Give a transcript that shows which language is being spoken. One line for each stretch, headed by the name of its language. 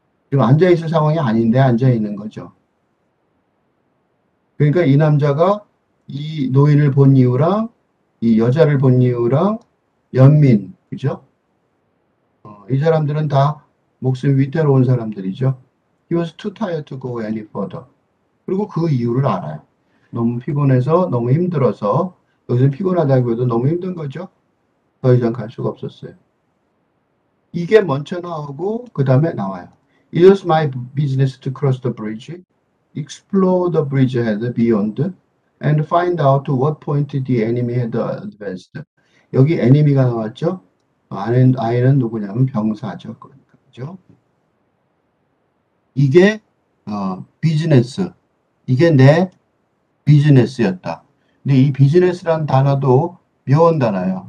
Korean: 지금 앉아 있을 상황이 아닌데 앉아 있는 거죠. 그러니까 이 남자가 이 노인을 본 이유랑 이 여자를 본 이유랑 연민 그죠? 이 사람들은 다 목숨 위태로운 사람들이죠.
English: He was too tired to go any further.
Korean: 그리고 그 이유를 알아요. 너무 피곤해서 너무 힘들어서 여기서 피곤하다고 해도 너무 힘든 거죠. 더 이상 갈 수가 없었어요. 이게 먼저 나오고 그 다음에 나와요.
English: It was my business to cross the bridge, explore the bridgehead beyond, and find out to what point the enemy had advanced.
Korean: 여기 enemy가 나왔죠. 아이는 누구냐면 병사죠. 그죠? 이게 비즈니스. 이게 내 비즈니스였다. 근데 이 비즈니스란 단어도 묘한 단어예요.